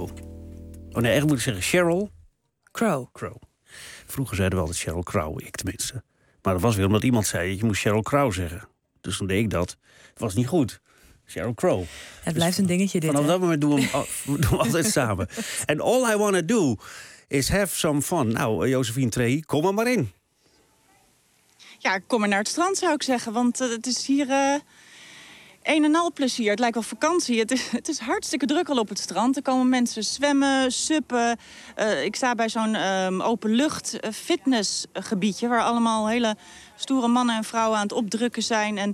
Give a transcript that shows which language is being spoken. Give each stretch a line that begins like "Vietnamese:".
Dutch: Oh nee, eigenlijk moet ik zeggen Sheryl. Crow. Crow. Vroeger zeiden we altijd Sheryl Crow, ik tenminste. Maar dat was weer omdat iemand zei dat je moest Sheryl Crow zeggen. Dus toen deed ik dat. Het was niet goed. Sheryl Crow. Het blijft dus een dingetje dit. Vanaf dat moment doen we hem altijd samen.
English: And all I want to do is have some fun.
Dutch: Nou, Josephine Trehi, kom er maar in. Ja, kom maar naar het strand, zou ik zeggen. Want het is hier een en al plezier. Het lijkt wel vakantie. Het is hartstikke druk al op het strand. Er komen mensen zwemmen, suppen. Ik sta bij zo'n openlucht fitnessgebiedje waar allemaal hele stoere mannen en vrouwen aan het opdrukken zijn.